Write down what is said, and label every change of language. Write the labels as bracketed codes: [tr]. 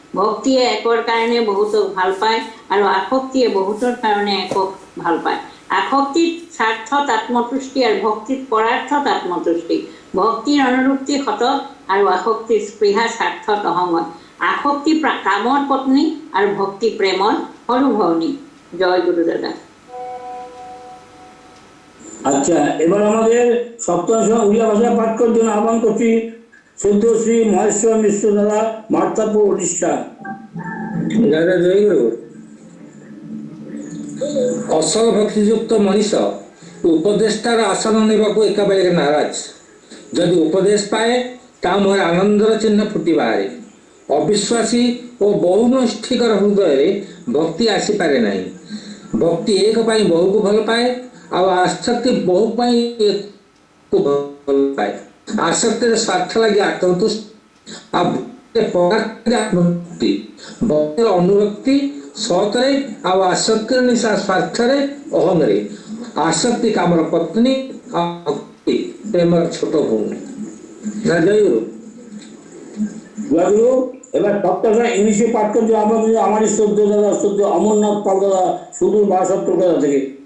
[as] ভক্তিয়ে একৰ কাৰণে বহুতক ভাল পায় আৰু আসক্তিয়ে বহুতৰ কাৰণে একক ভাল পায়। আসক্তিত স্বাৰ্থত আত্মতুষ্টি আৰু ভক্তিত পৰাৰ্থত আত্মতুষ্টি। ভক্তিৰ অনুৰক্তি সতত আৰু আসক্তিৰ স্পৃহা স্বাৰ্থত অসংগত। আসক্তি কামৰ পত্নী আৰু ভক্তি প্ৰেমৰ সৰু ভনী। [bn] জয় গুরু দাদা। আচ্ছা, এবার আমাদের সপ্তম সময় উড়িয়া ভাষা পাঠ করার জন্য আহ্বান করছি শ্রদ্ধ শ্রী মহেশ্বর মিশ্র দাদা, মার্তাপুর, উড়িষ্যা। দাদা জয়গুরু। [or] ଅସଲ ଭକ୍ତିଯୁକ୍ତ ମଣିଷ ଉପଦେଷ୍ଟାର ଆସନ ନେବାକୁ ଏକାବେଳେକେ ନାରାଜ। ଯଦି ଉପଦେଶ ପାଏ ତା ମୁହଁରେ ଆନନ୍ଦର ଚିହ୍ନ ଫୁଟି ବାହାରେ। ଅବିଶ୍ୱାସୀ ଓ ବହୁନୈଷ୍ଠିକର ହୃଦୟରେ ଭକ୍ତି ଆସିପାରେ ନାହିଁ। ଭକ୍ତି ଏକ ପାଇଁ ବହୁକୁ ଭଲ ପାଏ ଆଉ ଆସକ୍ତି ବହୁ ପାଇଁ ଏକକୁ ଭଲ ପାଏ। ଆସକ୍ତିରେ ସ୍ୱାର୍ଥ ଲାଗି ଆତ୍ମତୁଷ୍ଟି ଆଉ ଆତ୍ମଭକ୍ତି। ଭକ୍ତିର ଅନୁରକ୍ତି ସତରେ ଆଉ ଆସକ୍ତିର ନିଶା ସ୍ୱାର୍ଥରେ ଅହଂରେ। ଆସକ୍ତି କାମର ପତ୍ନୀ ଆଉ ପ୍ରେମର ଛୋଟ ଭଉଣୀ। [bn] জয়গুরু। জয়গুরু। এবার সপ্তম সময় ইংলিশে পাঠ করতে আমাদের আমারই শ্রদ্ধ দাদা, শ্রদ্ধ অমরনাথ পাল দাদা, সুদূর 62 কলকাতা থেকে।